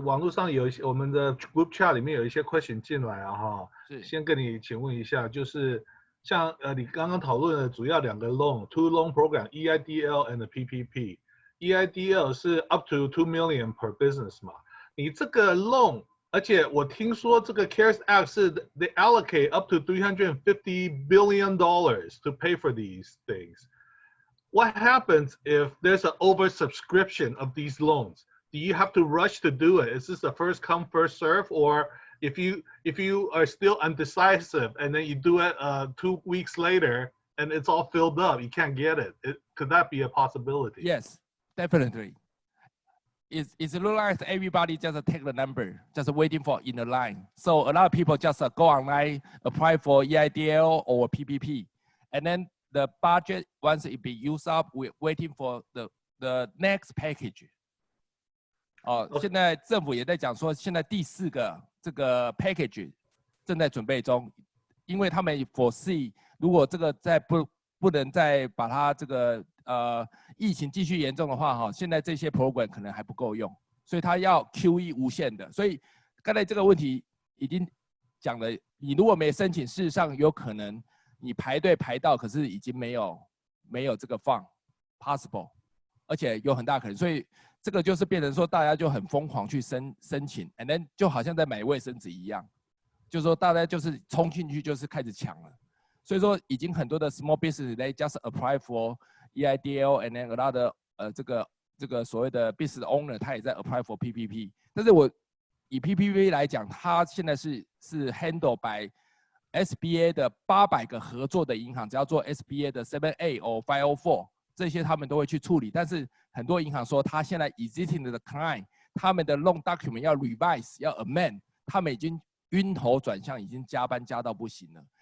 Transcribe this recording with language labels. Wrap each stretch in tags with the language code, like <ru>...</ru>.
<zh>网络上有一些我们的 group chat 里面有一些 question 进来是先跟你请问一下，就是像你刚刚讨论的主要2个</zh> <en>two loan program EIDL and PPP。</en> <zh>EIDL 是</zh> <en>up to 2 million per business</en> <zh>嘛，你这个 loan。而且我听说这个</zh> <en>CARES Act 是 they allocate up to $350 billion to pay for these things. What happens if there's an oversubscription of these loans? Do you have to rush to do it? Is this a first come first serve, or if you are still undecisive and then you do it 2 weeks later and it's all filled up, you can't get it? Could that be a possibility? Yes, definitely. It's look like everybody just take the number, just waiting for in the line. So a lot of people just go online, apply for EIDL or PPP, and then the budget once it be used up, we're waiting for the next package.</en> <zh>现在政府也在讲说，现在第4个这个 package 正在准备中，因为他们 foresee 如果这个再不能再把它这个疫情继续严重的话现在这些 program 可能还不够用，所以他要 QE 无限的。所以刚才这个问题已经讲了，你如果没申请，事实上有可能你排队排到，可是已经没有这个放 possible， 而且有很大可能，所以这个就是变成说大家就很疯狂去申请 ，</zh> <en>and then</en> <zh>就好像在买卫生纸一样，就是说大家就是冲进去就是开始抢了。所以说已经很多的</zh> <en>small business they just apply for EIDL and then a lot of</en> <zh>这个所谓的</zh> <en>business owner</en> <zh>他也在</zh> <en>apply for PPP。</en> <zh>但是我以 PPP 来讲，它现在是 handle by SBA 的800个合作的银行，只要做 SBA 的 7A or 504这些他们都会去处理。但是很多银行说，他现在 existing 的 client 他们的 loan document 要 revise 要 amend， 他们已经晕头转向，已经加班加到不行了。</zh>